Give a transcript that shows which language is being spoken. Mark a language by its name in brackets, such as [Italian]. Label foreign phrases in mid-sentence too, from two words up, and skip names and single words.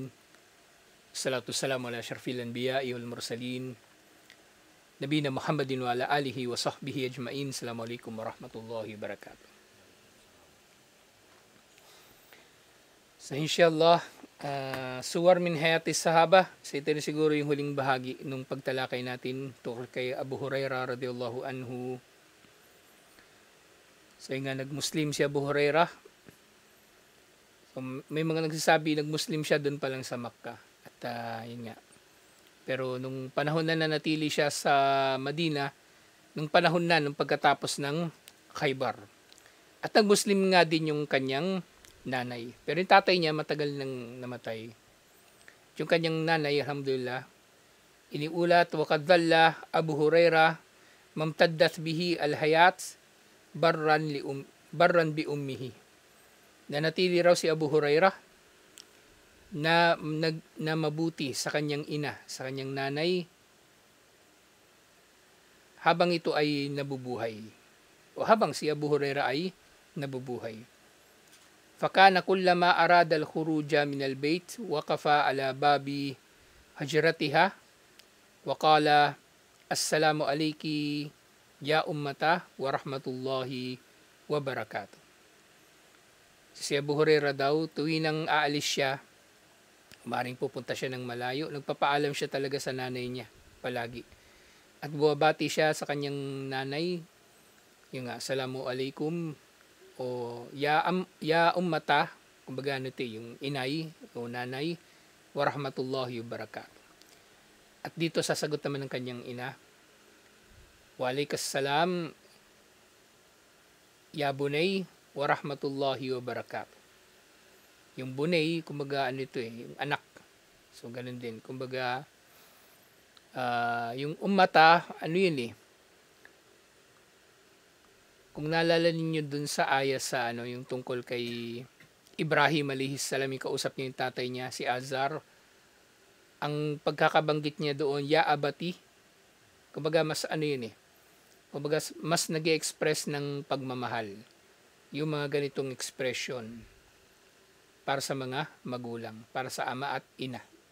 [Arabic] الصلاة السلام على أشرف الأنبياء والمرسلين. نبينا محمد وعلى آله وصحبه أجمعين. السلام عليكم ورحمة الله وبركاته. So إن شاء الله، صور من حياة الصحابة. [Filipino] So ito na siguro yung huling bahagi nung pagtalakay natin tungkol kay Abu Hurairah [Arabic] رضي الله عنه. [Filipino] So nga nag-Muslim si Abu Hurairah. So, may mga nagsasabi nag-Muslim siya doon pa lang sa Makkah. At yun nga. Pero nung panahon na nanatili siya sa Madina, nung panahon na, nung pagkatapos ng Khaybar. At nag-Muslim nga din yung kanyang nanay. Pero yung tatay niya matagal nang namatay. Yung kanyang nanay, [Arabic] alhamdulillah, iniulat, وقد ظل أبو هريرة ما امتدت به الحياة بارا بأمه. [Filipino] Nanatili raw si Abu Hurairah na mabuti sa kanyang ina, sa kanyang nanay habang ito ay nabubuhay. O habang si Abu Hurairah ay nabubuhay. [Arabic] فكان كلما أراد الخروج من البيت وقف على باب حجرتها وقال السلام عليك يا أمتاه ورحمة الله وبركاته. [Filipino] Si Abu Hurairah daw, tuwing nang aalis siya, maring pupunta siya ng malayo, nagpapaalam siya talaga sa nanay niya, palagi. At buwabati siya sa kanyang nanay, yung [Arabic] السلام عليكم, [Filipino] o [Arabic] يا أمتاه, [Filipino] kumbaga ano ito, yung inay o nanay, [Arabic] ورحمة الله وبركاته. [Filipino] At dito sasagot naman ng kanyang ina, [Arabic] وعليكم السلام يا بني ورحمة الله وبركاته. [Filipino] Yung bunay, kumbaga ano ito yung anak. So ganun din. Kumbaga yung ummata, ano yun Kung naalala ninyo dun sa ayah sa yung tungkol kay Ibrahim [Arabic] عليه السلام, [Filipino] yung kausap niya yung tatay niya, si Azar. Ang pagkakabanggit niya doon, [Arabic] يا أبت. [Filipino] Kumbaga mas kumbaga mas nag-e-express ng pagmamahal yung mga ganitong expression para sa mga magulang, para sa ama at ina.